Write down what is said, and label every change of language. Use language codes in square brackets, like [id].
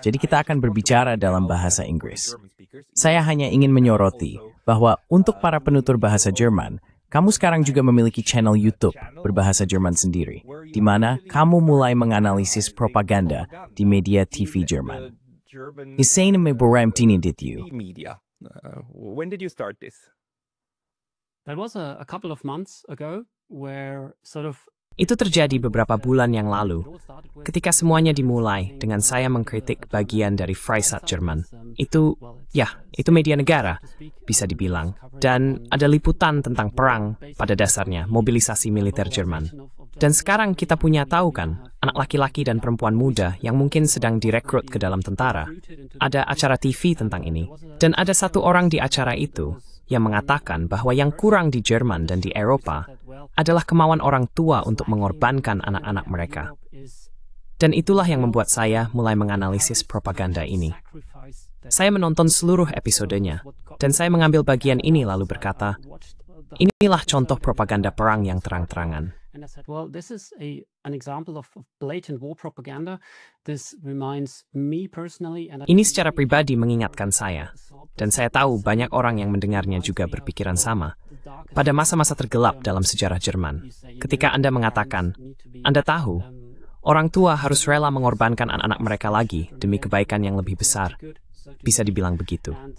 [id] Jadi kita akan berbicara dalam bahasa Inggris. Saya hanya ingin menyoroti bahwa untuk para penutur bahasa Jerman, kamu sekarang juga memiliki channel YouTube berbahasa Jerman sendiri, di mana kamu mulai menganalisis propaganda di media TV Jerman. [en] Hussein Meborem did you? When did you start this? That was a couple of months ago, where [id] Itu terjadi beberapa bulan yang lalu, ketika semuanya dimulai dengan saya mengkritik bagian dari Freisat Jerman. Itu media negara, bisa dibilang. Dan ada liputan tentang perang pada dasarnya, mobilisasi militer Jerman. Dan sekarang kita tahu kan, anak laki-laki dan perempuan muda yang mungkin sedang direkrut ke dalam tentara. Ada acara TV tentang ini. Dan ada satu orang di acara itu yang mengatakan bahwa yang kurang di Jerman dan di Eropa adalah kemauan orang tua untuk mengorbankan anak-anak mereka. Dan itulah yang membuat saya mulai menganalisis propaganda ini. Saya menonton seluruh episodenya, dan saya mengambil bagian ini lalu berkata, inilah contoh propaganda perang yang terang-terangan. [en] And I said, well, this is an example of blatant war propaganda. This reminds me personally. [id] Ini secara pribadi mengingatkan saya, dan saya tahu banyak orang yang mendengarnya juga berpikiran sama. Pada masa-masa tergelap dalam sejarah Jerman, ketika Anda mengatakan, Anda tahu, orang tua harus rela mengorbankan anak-anak mereka lagi demi kebaikan yang lebih besar. Bisa dibilang begitu.